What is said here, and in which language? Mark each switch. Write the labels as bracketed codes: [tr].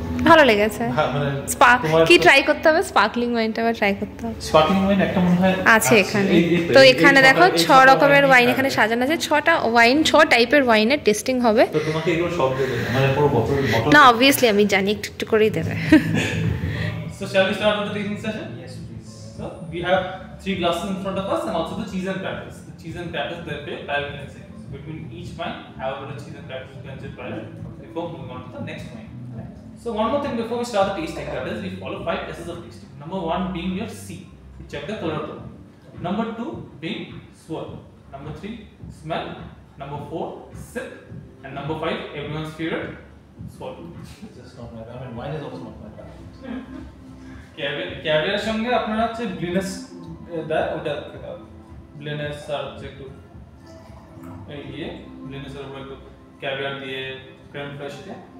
[bn] ভালো লেগেছে। কি ট্রাই করতে হবে? স্পার্কলিং ওয়াইনটা আবার ট্রাই করতে হবে। স্পার্কলিং ওয়াইন একটা মনে হয় আছে এখানে। তো এখানে দেখো 6 রকমের ওয়াইন এখানে সাজানো আছে। 6টা ওয়াইন, 6 টাইপের ওয়াইনের টেস্টিং হবে। তো তোমাকে এগুলো সব দেবে মানে পুরো বটল? না, অবভিয়াসলি আমি জানি, একটু একটু করেই দেবে। [en] So shall we start with the tasting session? Yes, please. So we have 3 glasses in front of us and also the cheese and crackers. The cheese and crackers, they're 5 minutes. Between each wine, have a bit of cheese and crackers you can sit right before moving on to the next wine. So one more thing before we start the tasting, that is we follow 5 S's of tasting. Number 1 being your C, we check the color of the wine. Number 2 being swirl. Number 3 smell. Number 4 sip. And number 5 everyone's favorite swallow. It's just not my bad. I mean wine is also not my bad. [bn] ক্যাভিয়ারের সঙ্গে আপনারা হচ্ছে ব্লিনেস দেয়, ওটা খেতে হবে। ব্লিনেস আর হচ্ছে একটু এই দিয়ে ব্লিনেসের উপর একটু ক্যাভিয়ার দিয়ে ক্রিম ফ্রেশ দিয়ে।